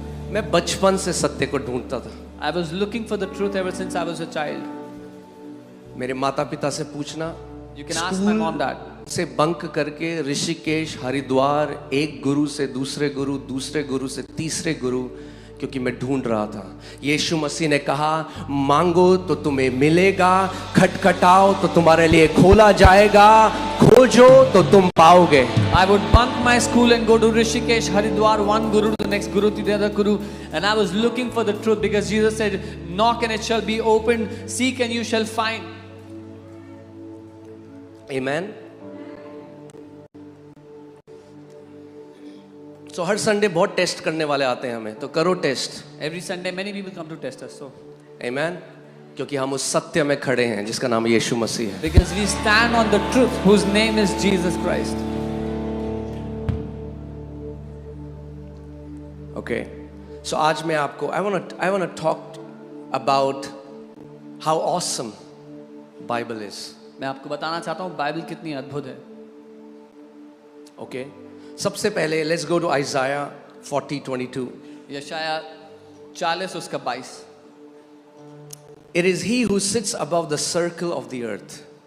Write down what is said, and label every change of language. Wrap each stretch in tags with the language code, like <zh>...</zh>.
<hi>मैं बचपन से सत्य को ढूंढता था।</hi> <en>I was looking for the truth ever since I was a child.</en> <hi>मेरे माता पिता से पूछना,</hi> <en>You can ask my mom, dad.</en> <hi>से बंक करके ऋषिकेश, हरिद्वार, एक गुरु से दूसरे गुरु, दूसरे गुरु से तीसरे गुरु, क्योंकि मैं ढूंढ रहा था। यीशु मसीह ने कहा, मांगो तो तुम्हें मिलेगा, खटखटाओ तो तुम्हारे लिए खोला जाएगा, खोजो तो तुम पाओगे।</hi> <en>I would bunk my school and go to Rishikesh, Haridwar, one guru to the next guru to the other guru, and I was looking for the truth because Jesus said, "Knock and it shall be opened, seek and you shall find." Amen.</en> <hi>So हर Sunday बहुत test करने वाले आते हैं हमें, तो करो test.</hi> <en>Every Sunday, many people come to test us. So, Amen.</en> <hi>क्योंकि हम उस सत्य में खड़े हैं जिसका नाम यीशु मसीह है।</hi> <en>because we stand on the truth, whose name is Jesus Christ. Okay. So</en> <hi>आज मैं आपको</hi> <en>I wanna talk about how awesome Bible is.</en> <hi>मैं आपको बताना चाहता हूँ बाइबल कितनी अद्भुत है।</hi> <en>Okay.</en> <hi>सबसे पहले</hi> <en>let's go to Isaiah 40:22.</en> <hi>यशाया 40 उसका 22।</hi> <en>It is he who sits above the circle of the earth.</en>